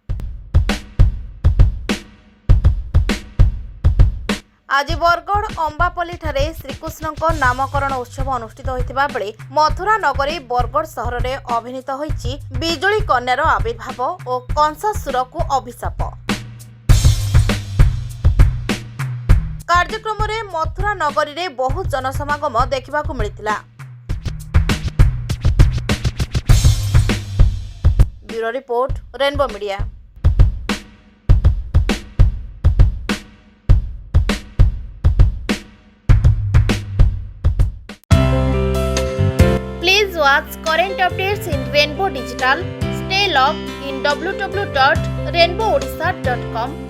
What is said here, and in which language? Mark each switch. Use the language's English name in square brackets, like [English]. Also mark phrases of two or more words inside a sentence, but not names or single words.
[Odia] ଆଜି ବରଗଡ଼ ଅମ୍ବାପଲ୍ଲୀଠାରେ ଶ୍ରୀକୃଷ୍ଣଙ୍କ ନାମକରଣ ଉତ୍ସବ ଅନୁଷ୍ଠିତ ହୋଇଥିବା ବେଳେ ମଥୁରା ନଗରୀ ବରଗଡ଼ ସହରରେ ଅଭିନୀତ ହୋଇଛି ବିଜୁଳି କନ୍ୟାର ଆବିର୍ଭାବ ଓ କଂସାସୁରକୁ ଅଭିଶାପ। କାର୍ଯ୍ୟକ୍ରମରେ ମଥୁରା ନଗରୀରେ ବହୁ ଜନସମାଗମ ଦେଖିବାକୁ ମିଳିଥିଲା। [English] Bureau Report, [Odia] ରେନବୋ ମିଡିଆ। [English] Please watch current updates in Rainbow Digital. Stay logged in www.rainbowodisha.com.